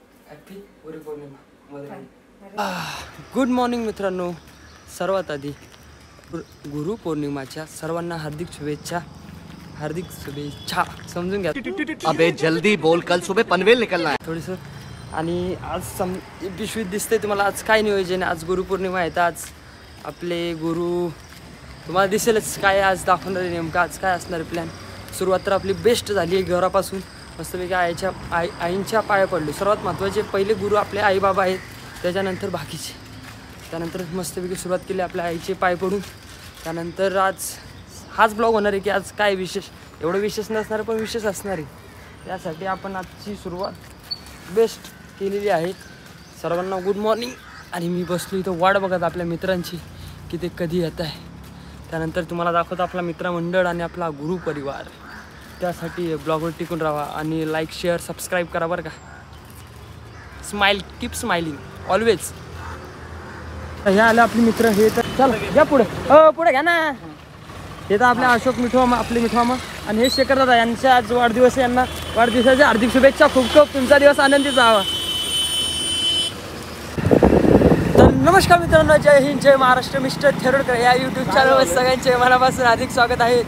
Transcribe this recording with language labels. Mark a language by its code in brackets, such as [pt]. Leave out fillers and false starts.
[mr] Happy Guru Purnima. Good morning मित्रांनो. सर्वात आधी गुरुपौर्णिमाच्या सर्वांना हार्दिक शुभेच्छा. हार्दिक शुभेच्छा समजून घ्या. [hi] अबे जल्दी बोल, कल सुबह पनवेल निकलना है [mr] थोडंसं. आणि आज पिशवीत दिसते तुम्हाला. आज काय नियोजन आहे. आज गुरुपौर्णिमा आहे. तर आज आपले गुरु तुम्हाला दिसेलच काय आज दाखवणार आहे. नेमकं आज काय असणार प्लॅन. सुरुवात तर आपली बेस्ट झाली आहे. घरापासून मस्तपैकी आईंच्या पाया पडलो. सर्वात महत्त्वाचे पहिले गुरु आपले आई बाबा आहेत, त्याच्यानंतर बाकीचे. त्यानंतर मस्तपैकी सुरुवात केली आपल्या आईचे पाय पडून. त्यानंतर आज हाच ब्लॉग होणार आहे की आज काय विशेष. एवढं विशेष नसणार पण विशेष असणार आहे. त्यासाठी आपण आजची सुरुवात बेस्ट केलेली आहे. सर्वांना गुड मॉर्निंग. आणि मी बसलो इथं वाट बघत आपल्या मित्रांची की ते कधी येत आहे. त्यानंतर तुम्हाला दाखवतो आपला मित्रमंडळ आणि आपला गुरु परिवार. त्यासाठी ब्लॉगवर टिकून राहा आणि लाईक शेअर सबस्क्राईब करा बरं का. [en] Smile, keep smiling always. [mr] हे आलं आपले मित्र. हे तर चल घ्या पुढे. पुढे घ्या ना. हे तर आपले अशोक मिठवा आपले मिठवामा आणि हे शेखर दादा यांचा आज वाढदिवस आहे. यांना वाढदिवसाच्या हार्दिक शुभेच्छा. खूप खूप तुमचा दिवस आनंदी जावा. तर नमस्कार मित्रांनो. जय हिंद, जय महाराष्ट्र. मिस्टर थेरोडकर या यूट्यूब चॅनलवर सगळ्यांचे मनापासून अधिक स्वागत आहे.